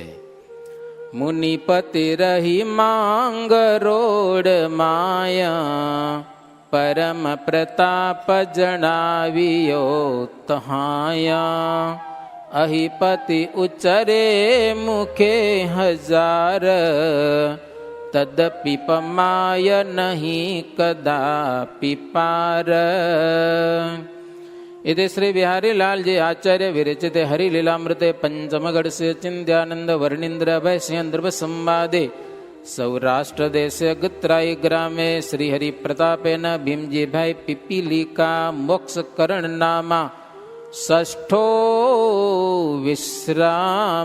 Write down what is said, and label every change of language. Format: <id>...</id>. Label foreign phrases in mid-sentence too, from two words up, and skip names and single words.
<gu>મુનિપતિ રહી માંગ રોડ માયા, પરમ પ્રતાપ જણાવ્યો તહાયા. અહિપતિ ઉચ્ચરે મુખે 1000, તદપિ પમાય નહીં કદાપિ પાર.</gu> <sa>इति श्री बिहारी लाल जी आचार्य विरचिते हरिलीलामृते पंचमगढ़ चिंत्यानंद वर्णींद्र भैष्यंद्र संवादे सौराष्ट्र देश गुत्राई ग्रामे श्री हरि प्रतापेन भीमजी भाई पिपीलिका मोक्ष करण नामा षष्ठो विश्राम.</sa>